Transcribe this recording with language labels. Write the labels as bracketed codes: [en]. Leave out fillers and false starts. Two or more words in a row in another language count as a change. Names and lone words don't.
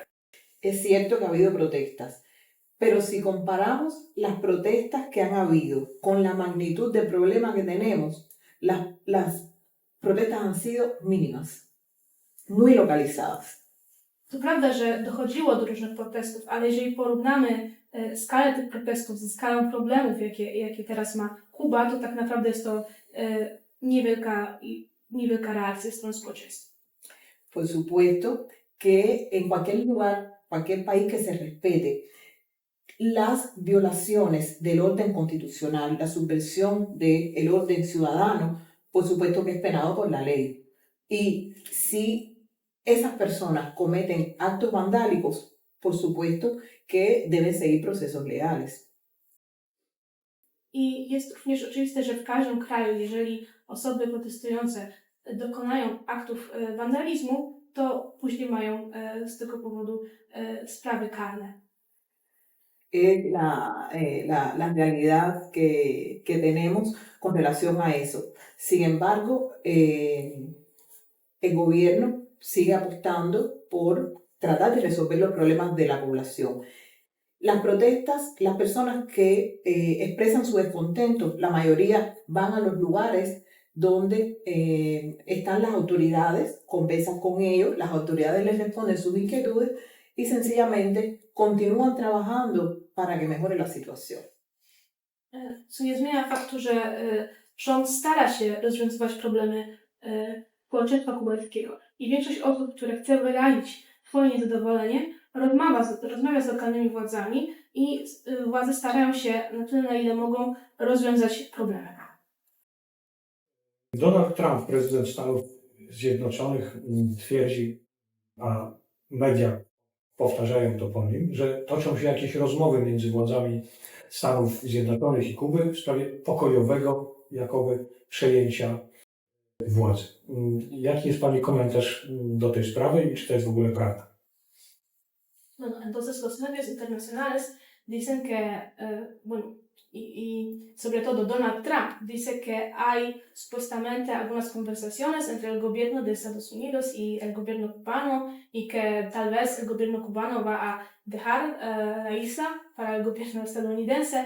[es] Es cierto que ha habido protestas, pero si comparamos las protestas que han habido con la magnitud del problema que tenemos, las protestas han sido mínimas, muy localizadas. [pl] To prawda, że dochodziło do różnych protestów, ale jeżeli porównamy skalę tych protestów ze skalą problemów, jakie teraz ma Kuba, to tak naprawdę jest to niewielka reakcja strony społeczeństwa. [es] Por supuesto que en cualquier lugar, cualquier país que se respete, las violaciones del orden constitucional, la subversión del orden ciudadano, por supuesto que es penado por la ley. Y si esas personas cometen actos vandálicos, por supuesto que deben seguir procesos legales. [pl] I jest również oczywiste, że w każdym kraju, jeżeli osoby protestujące dokonają aktów wandalizmu, to później mają z tego powodu sprawy karne. [es] Es la realidad que tenemos con relación a eso. Sin embargo, el gobierno sigue apostando por tratar de resolver los problemas de la población. Las protestas, las personas que expresan su descontento, la mayoría van a los lugares donde están las autoridades, conversan con ellos, las autoridades les responden sus inquietudes y sencillamente continúan trabajando para que mejore la situación. [pl] Co nie zmienia faktu, że rząd stara się rozwiązywać problemy społeczeństwa kubańskiego i większość osób, które chce wyrazić swoje niezadowolenie, rozmawia z lokalnymi władzami i władze starają się na tyle, na ile mogą rozwiązać problemy. Donald Trump, prezydent Stanów Zjednoczonych, twierdzi, a media powtarzają to po nim, że toczą się jakieś rozmowy między władzami Stanów Zjednoczonych i Kuby w sprawie pokojowego, jakoby przejęcia władzy. Jaki jest Pani komentarz do tej sprawy i czy to jest w ogóle prawda? [es] Bueno, entonces los medios internacionales dicen que, bueno, y sobre todo Donald Trump dice que hay supuestamente algunas conversaciones entre el gobierno de Estados Unidos y el gobierno cubano y que tal vez el gobierno cubano va a dejar la isla para el gobierno estadounidense.